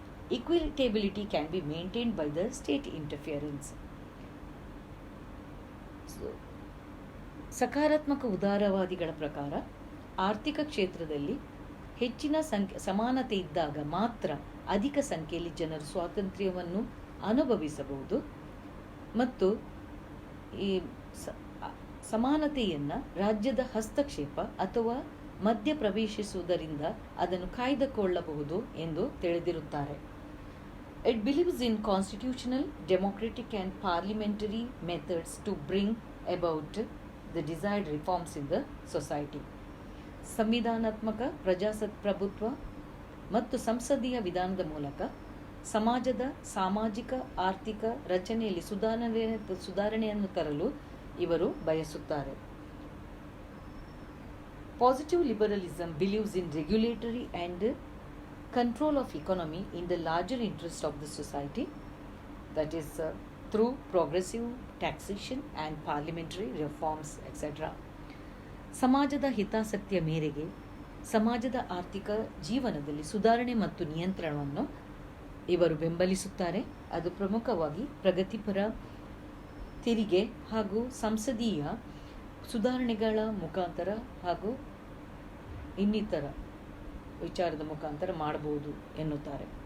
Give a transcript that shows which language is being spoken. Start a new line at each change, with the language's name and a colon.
English: Equitability can be maintained by the state interference.
Kannada: ಸಕಾರಾತ್ಮಕ ಉದಾರವಾದಿಗಳ ಪ್ರಕಾರ ಆರ್ಥಿಕ ಕ್ಷೇತ್ರದಲ್ಲಿ ಹೆಚ್ಚಿನ ಸಮಾನತೆ ಇದ್ದಾಗ ಮಾತ್ರ ಅಧಿಕ ಸಂಖ್ಯೆಯಲ್ಲಿ ಜನರು ಸ್ವಾತಂತ್ರ್ಯವನ್ನು ಅನುಭವಿಸಬಹುದು ಮತ್ತು ಈ ಸಮಾನತೆಯನ್ನು ರಾಜ್ಯದ ಹಸ್ತಕ್ಷೇಪ ಅಥವಾ ಮಧ್ಯ ಪ್ರವೇಶಿಸುವುದರಿಂದ ಅದನ್ನು ಕಾಯ್ದುಕೊಳ್ಳಬಹುದು ಎಂದು ತಿಳಿದಿರುತ್ತಾರೆ.
English: It believes in constitutional, democratic and parliamentary methods to bring about the desired reforms in the society.
Kannada: ಸಂವಿಧಾನಾತ್ಮಕ ಪ್ರಜಾಪ್ರಭುತ್ವ ಮತ್ತು ಸಂಸದೀಯ ವಿಧಾನದ ಮೂಲಕ ಸಮಾಜದ ಸಾಮಾಜಿಕ ಆರ್ಥಿಕ ರಚನೆಯಲ್ಲಿ ಸುಧಾರಣೆಯನ್ನು ತರಲು ಇವರು ಬಯಸುತ್ತಾರೆ.
English: Positive liberalism believes in regulatory and control of economy in the larger interest of the society, that is through progressive taxation and parliamentary reforms etc.
Kannada: ಸಮಾಜದ ಹಿತಾಸಕ್ತಿಯ ಮೇರೆಗೆ ಸಮಾಜದ ಆರ್ಥಿಕ ಜೀವನದಲ್ಲಿ ಸುಧಾರಣೆ ಮತ್ತು ನಿಯಂತ್ರಣವನ್ನು ಇವರು ಬೆಂಬಲಿಸುತ್ತಾರೆ. ಅದು ಪ್ರಮುಖವಾಗಿ ಪ್ರಗತಿಪರ ತೆರಿಗೆ ಹಾಗೂ ಸಂಸದೀಯ ಸುಧಾರಣೆಗಳ ಮುಖಾಂತರ ಹಾಗೂ ಇನ್ನಿತರ ವಿಚಾರದ ಮುಖಾಂತರ ಮಾಡಬಹುದು ಎನ್ನುತ್ತಾರೆ.